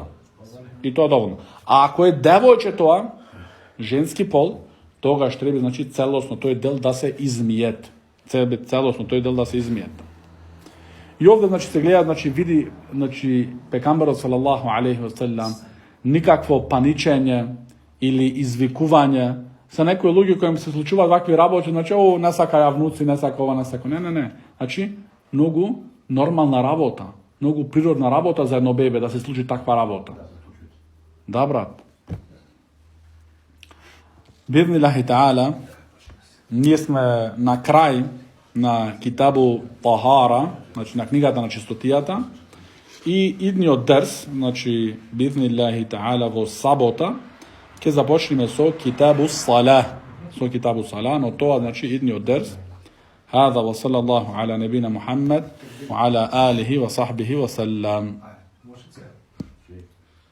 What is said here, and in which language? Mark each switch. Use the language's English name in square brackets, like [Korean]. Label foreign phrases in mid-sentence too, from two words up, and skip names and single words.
[Macedonian] И тоа доволно. А ако е девојче тоа, женски пол, тогаш треба значи целосно тој дел да се измиет. Целосно тој дел да се измиет. И овде значи се гледа, значи види, значи пекамберот [Arabic] صلى الله عليه وسلم [Macedonian] никакво паничење или извикување. Са некои луѓе кои им се случуваат вакви работи, значи не сака ја внуци, не сака ова, не сака. Не. Значи многу нормална работа, многу природна работа за едно бебе да се случи таква работа. Да, брат. [Arabic] بإذن الله تعالى, [Macedonian] ние сме на крај на [Arabic] كتاب الطهارة, [Macedonian] значи на книгата на чистотијата, и идниот дерс, значи [Arabic] بإذن الله تعالى [Macedonian] во сабота, ќе започнеме со [Arabic] كتاب الصلاة, [Macedonian] но тоа значи идниот дерс. [Arabic] هذا وصلى الله على نبينا محمد وعلى آله وصحبه وسلم.